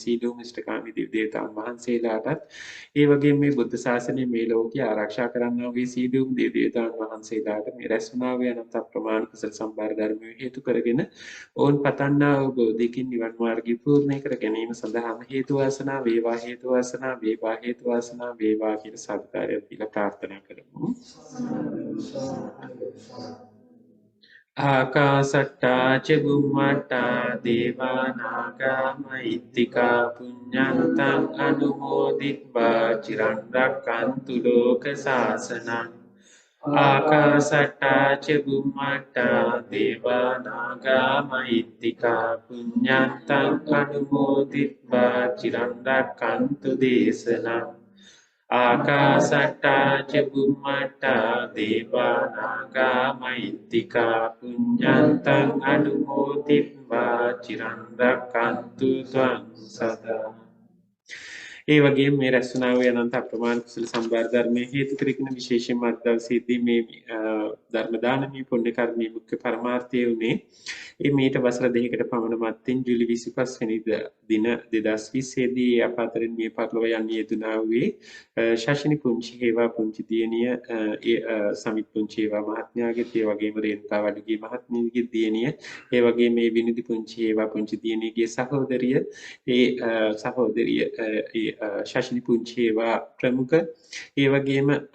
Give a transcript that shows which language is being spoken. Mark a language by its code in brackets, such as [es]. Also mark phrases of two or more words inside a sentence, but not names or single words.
[si] සියලුම ඉෂ්ඨකාමී දේව දේවතාවුන් වහන්සේලාටත් ඒ වගේම මේ බුද්ධ ශාසනය මේ ලෝකයේ ආරක්ෂා කරන්නා වූ සියලුම දේව දේවතාවුන් වහන්සේලාට මේ රැස් වුණා වූ අනන්ත අප්‍රමාණ කුසල සම්බාර ධර්ම හේතු කරගෙන ඕන් පතන්නා වූ බෝධිකින් නිවන් මාර්ගය පූර්ණ කර ගැනීම සඳහාම හේතු වාසනා වේවා හේතු වාසනා වේවා හේතු වාසනා වේවා කියලා සාදුකාරය දීලා ප්‍රාර්ථනා කරමු. [pi] ආකාසට්ටා ච බුම්මට්ටා දේවා නාග මහිත්‍තිකා පුඤ්ඤන්තං අනුමෝදිත්වා චිරන් රැක්කන්තු ලෝක සාසනං ආකාසට්ටා ච බුම්මට්ටා දේවා නාග මහිත්‍තිකා පුඤ්ඤන්තං අනුමෝදිත්වා චිරන් රැක්කන්තු දේශනං ආකාසට්ටා ච බුම්මට්ටා දේවා නාග මහිත්‍තිකා පුඤ්ඤන්තං අනුමෝදිත්වා චිරන් රැක්කන්තු ත්වං සදා [si] ඒ වගේම මේ රැස්වුණා වූ අනන්ත අප්‍රමාණ කුසල සම්භාර ධර්මයේ හේතු කරගෙන විශේෂයෙන්ම අද දවසේදී මේ ධර්ම දානමය පුණ්‍ය කර්මයේ මුඛ්‍ය පරමාර්ථය උනේ මීට වසර දෙකකට පමණ මත්තෙන් ජූලි 25 වෙනිදා දින 2020 දී අප අතරින් මිය පරලොව යන්නේ යෙදුණා වූ ශාෂිනි පුංචි හේවා පුංචි දියණිය සමිත් පුංචි හේවා මහත්මයාගේ ඒ වගේම රේණුකා වඩුගේ මහත්මියගේ දියණිය ඒ වගේම මේ විනිදි පුංචි හේවා පුංචි දියණියගේ සහෝදරිය සහෝදරිය ශාෂිනි පුංචි හේවා ප්‍රමුඛ ඒ වගේම